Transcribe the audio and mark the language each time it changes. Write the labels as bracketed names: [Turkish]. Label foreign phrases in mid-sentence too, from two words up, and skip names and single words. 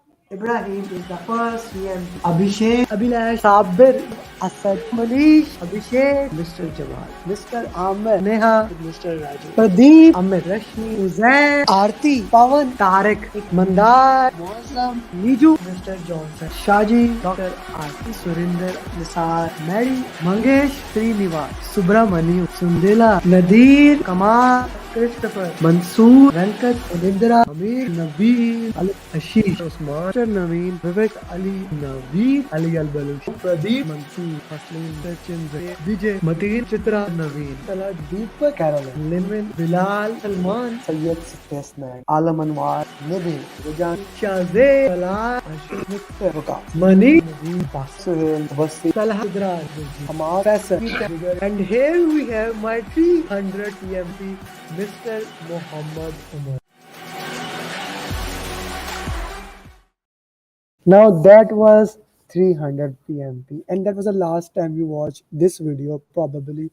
[English] Ibrahim is the first PMP. Abhishek, Abhilash, Sabir, Asad, Manish, Abhishek, Mr. Jawad, Mr. Amer, Neha, Mr. Raju, Pradeep, Amit, Rashmi, Uzair, Aarti, Pawan, Tarek, Mandar, Mozam, Niju, Mr. Johnson, Shaji, Dr. Aarti, Surinder, Nisar, Mary, Mangesh, Srinivas, Subramaniu, Sundela, Nadir, Kamal, Christopher, Mansoor, Venkat, Anindra, Amir, Naveed, Ali, Ashish, Osman, Naveen, Vivek, Ali, Naveed, Ali Al-Baluch, Pradeep, Mansoor, Hasleen, Sachin, Vijay, Mateen, Chitra, Naveen, Talad, Deepak, Caroline, Limin, Bilal, Salman, Sayyid, Spaceman, Alam Anwar, Nabi, Rajan, Shazay, Salah, Ashok, Mr. Vikas, Mani, Naveed, Suhail, Wasi, Salah, Sidraj, Amar, Faisal, and here we have my 300 PMP, Mr. Muhammad Umar. Now that was 300 PMP, and that was the last time you watched this video, probably.